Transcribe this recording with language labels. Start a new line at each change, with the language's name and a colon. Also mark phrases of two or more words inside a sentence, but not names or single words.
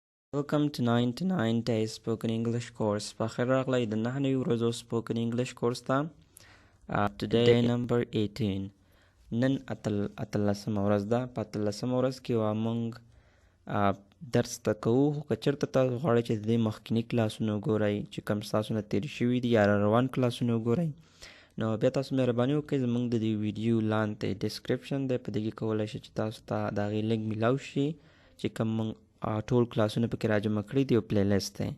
English: Welcome to 99 Days Spoken English course.
Pashto: بخیر راغلی د 9 ورځو
English: spoken English course
Pashto: ته.
English: Today number 18.
Pashto: نن اتلسمه ورځ ده. په اتلسمه ورځ کې موږ درس ته کوو. خو که چېرته تاسو غواړئ چې د دې مخکیني کلاسونه وګورئ چې کوم ستاسو نه تېر شوي دي یا روان کلاسونه وګورئ، نو بیا تاسو مهرباني وکړئ زموږ د دې ویډیو لاندې ډسکرپشن دی، په دې کې کولی شئ چې تاسو ته د هغې لینک میلاو شي چې کوم موږ ټول کلاسونه پکې راجمع کړي دي او
English: play list
Pashto: دی.